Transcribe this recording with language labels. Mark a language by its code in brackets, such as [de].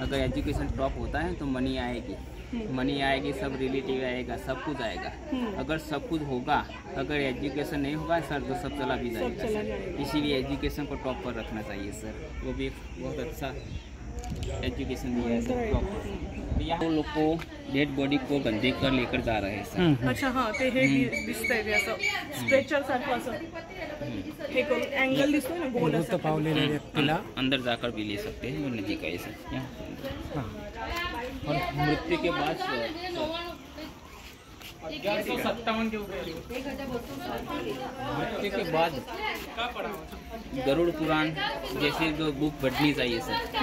[hi] अगर education top होता है तो मनी आएगी, मनी आएगी, सब रिलेटिव आएगा, सब कुछ आएगा। अगर सब कुछ होगा, अगर एजुकेशन नहीं होगा सर तो सब चला भी जाएगा सर। इसीलिए एजुकेशन को टॉप पर रखना चाहिए सर। वो भी एक बहुत अच्छा एजुकेशन दिया है सर टॉप पर। यहाँ लोग को डेड बॉडी को बंदी कर लेकर जा रहे हैं सर। [mr] अच्छा, हाँ, ते हे दिसतंय ते असं स्ट्रेचर सारखं असं हे करून अँगल दिसतोय ना गोल असं पावलेल्या व्यक्तीला [hi] अंदर जाकर भी ले सकते हैं, वो नदी का है सर। यहाँ और मृत्यु के बाद 1157 के ऊपर मृत्यु के बाद गरुड़ पुराण जैसे जो बुक बढ़नी चाहिए सर।